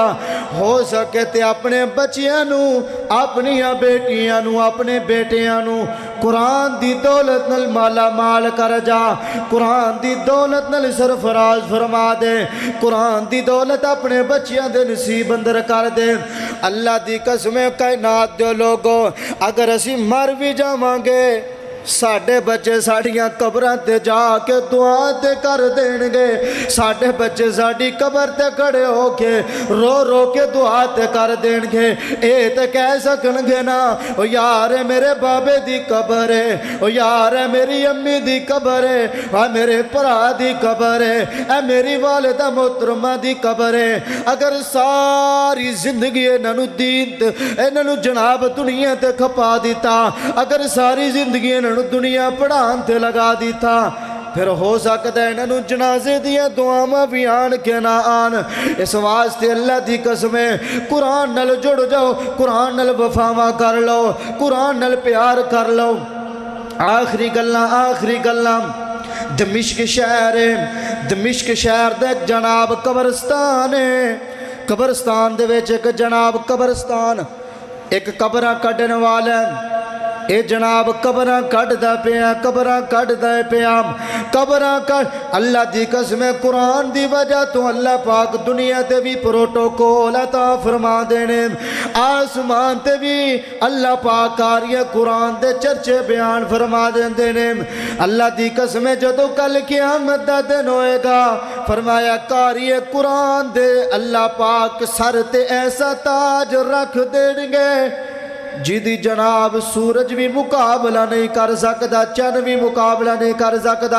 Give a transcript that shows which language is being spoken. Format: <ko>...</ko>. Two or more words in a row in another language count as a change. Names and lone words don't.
<pa>ہو سکے تے اپنے بچیاں نو، اپنی بیٹیاں نو، اپنے بیٹیاں نو قرآن دی دولت نل مالا مال کر جا، قرآن دی دولت نل سرفراز فرما دے، قرآن دی دولت اپنے بچیاں دے نصیب اندر کر دے. اللہ دی قسم کائنات دے لوگو، اگر اسی مر بھی جاواں گے ساڑھے بچے ساڑھیاں قبران تے جا کے دعا تے کر دین گے، ساڑھے بچے ساڑھی قبر تے کھڑے ہو کے رو رو کے دعا تے کر دین گے. اے تے کہہ سکن گے نا، او یار میرے بابے دی قبر ہے، او یار میری امی دی قبر ہے، اے میرے پرا دی قبر ہے، اے میری والدہ محترمہ دی قبر ہے. اگر ساری زندگی انہوں دین انہوں جناب دنیا تے کھپا دیتا، اگر ساری زندگی انہوں دنیا پڑھان تے لگا دیتا، پھر ہو سکتا ہے انہوں جنازے دیا دعاواں بھی آن کے نہ آن. اس واسطے اللہ دی قسمیں قرآن نل جڑ جاؤ، قرآن نل وفاواں کر لو، قرآن نل پیار کر لو. آخری گلاں دمشق شہر ہے، دمشق شہر دے جناب قبرستان ہے، قبرستان دے ویچ ایک جناب قبرستان، ایک قبرہ کڈن والا ہے. اے جناب قبرہ کٹ دا پیا، قبرہ کٹ دا پیا، قبرہ کٹ. اللہ دی قسم قرآن دی وجہ تو اللہ پاک دنیا تے بھی پروٹوکول عطا فرما دینے، آسمان تے بھی اللہ پاک کاری قرآن دے چرچے بیان فرما دینے. اللہ دی قسم جدو کل قیامت دا دن ہوئے گا، فرمایا کاری قرآن دے اللہ پاک سر تے ایسا تاج رکھ دیں گے جیدی جناب سورج بھی مقابلہ نہیں کر سکتا، چند بھی مقابلہ نہیں کر سکتا.</pa>